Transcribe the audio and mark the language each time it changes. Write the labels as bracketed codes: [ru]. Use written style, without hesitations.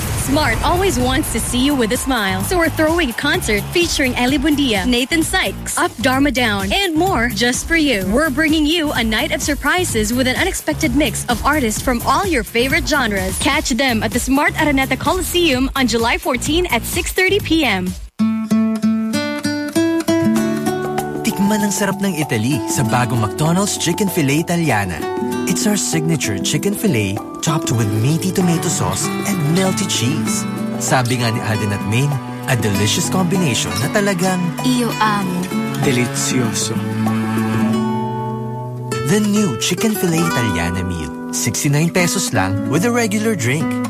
[en] Smart always wants to see you with a smile. So we're throwing a concert featuring Ellie Buendia, Nathan Sykes, Up Dharma Down, and more just for you. We're bringing you a night of surprises with an unexpected mix of artists from all your favorite genres. Catch them at the Smart Araneta Coliseum on July 14 at 6:30 p.m. [tl] Tikman ang sarap ng Italy sa bagong McDonald's Chicken Filet Italiana. [en] It's our signature chicken filet topped with meaty tomato sauce and melty cheese. [tl] Sabi nga ni Aden at Main, [en] a delicious combination [tl] na talagang iyo ang [es] delicioso. [en] The new Chicken Filet Italiana Meal, 69 pesos lang with a regular drink.